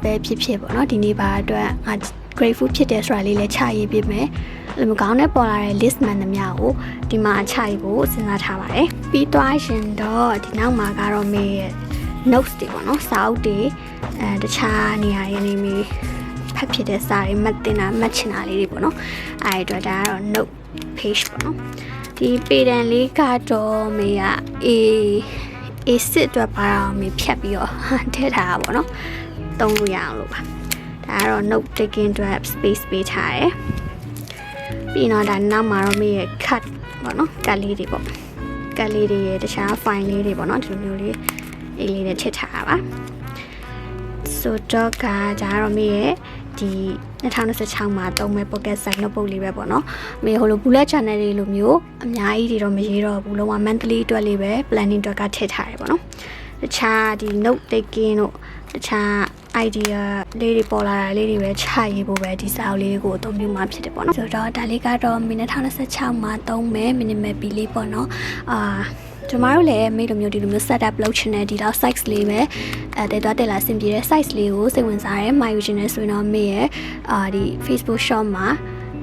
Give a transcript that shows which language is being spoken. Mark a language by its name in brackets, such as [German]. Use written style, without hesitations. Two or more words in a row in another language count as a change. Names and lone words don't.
[Burmese] ပဲဖြစ်ဖြစ်ပေါ့နော်ဒီနေ့ပါအတွက် grateful ဖြစ်တယ်ဆိုတာလေးလည်းချရေးပြမယ်အဲ့လိုခေါင်းထဲပေါ်လာတဲ့ list မှန်သမျှကိုဒီမှာချရေးဖို့စဉ်းစားထားပါတယ်ပြီးသွားရင်တော့ဒီနောက်မှာကတော့မေရဲ့ notes တွေပေါ့နော်စာအုပ်တွေတခြားနေရာတွေနေမေဖတ်ဖြစ်တဲ့စာတွေမှတ်တင်တာမှတ်ချင်တာလေးတွေပေါ့နော်အဲ့အတွက်ဒါကတော့ [English] note page [Burmese] ပေါ့နော်ဒီပေတံလေးကတော့မေက A6 အတွက်ပါတော့မေဖြတ်ပြီးတော့ထည့်ထားတာပေါ့နော်သုံးလို့ရအောင်လို့ပါဒါကတော့ [English] note taking [Burmese] အတွက် space ပေးထားတယ်ပြီးတော့ဒါနောက်မှာတော့မေရဲ့ cut ပေါ့နော် cut လေးတွေပေါ့ cut လေးတွေရဲ့တခြား file လေးတွေပေါ့နော်ဒီလိုမျိုးလေးအေးလေးနဲ့ထည့် ထားတာပါဆိုတော့ဒါတော့မေရဲ့ဒီ2026မှာသုံးမဲ့ [English] pocket size notebook [Burmese] လေးပဲပေါ့နော်မေဟိုလို [English] bullet journal [Burmese] တွေလိုမျိုးအ များကြီးတွေတော့မရေးတော့ဘူးလုံးဝ monthly အတွက်လေးပဲ planning အတွက်ကထည့်ထားတယ်ပေါ့နော်တခြားဒီ [English] note taking [Burmese] တို့တခြား idea လေးတွေပေါ်လာတာလေးတွေပဲချရေးဖို့ပဲဒီစာအုပ်လေးကိုအသုံးပြုမှာဖြစ်တယ်ပေါ့နော်ဆိုတော့ဒါလေးကတော့မိနစ်2026မှာသုံးမဲ့ [English] minimal B [Burmese] လေးပေါ့နော်ကျမတို့လည်းမိလိုမျိုးဒီလိုမျိုး setup လုပ်ချင်တဲ့ဒီလောက် size လေးပဲတဲသွားတက်လာဆင်ပြေတဲ့ size လေးကိုစိတ်ဝင်စားရဲမှာယူချင်နေဆိုရင်တော့မေရဲ့ဒီ Facebook shop မှာ